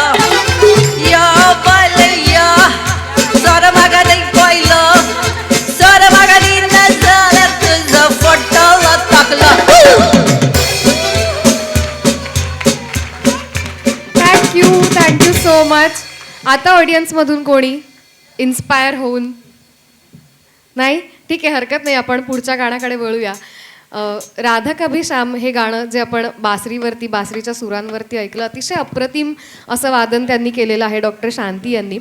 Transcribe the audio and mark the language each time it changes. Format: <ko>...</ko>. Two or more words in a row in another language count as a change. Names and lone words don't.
<kok>यो पयले यो, सर म्हाका दी पयलो, सर म्हाका दिना जाल्यार तुजो फोटो तकलो.</kok> <en>Thank you so much.</en> <mr>आता ऑडियन्स मधून कोणी इन्स्पायर होऊन? नाही, ठीक आहे, हरकत नाही. आपण पुढच्या गाण्याकडे वळूया. राधा कभी श्याम हे गाणं जे आपण बासरीच्या सुरांवरती ऐकलं, अतिशय अप्रतिम असं वादन त्यांनी केलेलं आहे डॉक्टर शांती यांनी.</mr>